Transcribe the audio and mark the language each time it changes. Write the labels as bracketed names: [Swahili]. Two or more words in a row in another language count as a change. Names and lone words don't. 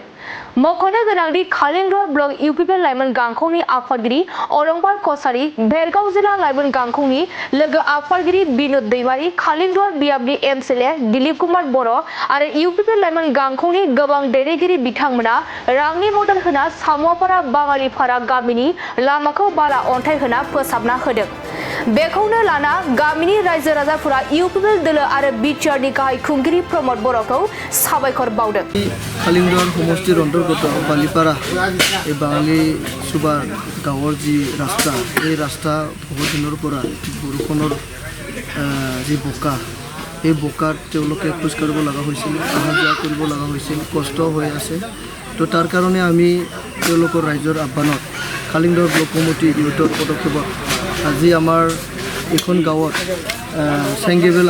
[Bodo] मख'नो गोनांदि खालिंदुवार ब्लक इउपिपिएल लाइमोन गांखंनि आफादगिरि अलंबार कसारी भेरगाव जिल्ला लाइमोन गांखंनि लोगो आफादगिरि बिनुद दैमारी खालिंदुवार बियाबनि एमएलए दिलीप कुमार बर' आरो इउपिपिएल लाइमोन गांखंनि गोबां दैदेनगिरि बिथांमोना रांनि मदद होना सामुवापारा बाङालिपारा गामिनि लामाखौ बाला अन्थाइ होना फोसाबना होदों। बेखौनो लाना गामिनि रायजो राजाफोरा इउपिपिएल दोलो आरो बिटिआरनि गाहाय खुंगिरि प्रमद बर'खौ साबायखर बावदों। [Assamese] खालिंदुवार সমষ্টিৰ অন্তৰ্গত बालिपारा এই বাঙালি সুবার গাঁৱৰ যি ৰাস্তা এই ৰাস্তা বহুত দিনৰ পৰা বৰষুণৰ যি বোকা এই বোকাত তেওঁলোকে খোজ কাঢ়িব লগা হৈছিল অহা যোৱা কৰিব লগা হৈছিল কষ্ট হৈ আছে তো তাৰ কাৰণে আমি তেওঁলোকৰ ৰাইজৰ আহ্বানত খালিংদুৱাৰ ব্লক কমিটি ইউথৰ পদক্ষেপত আজি আমাৰ এখন গাঁৱত চেংগেবেল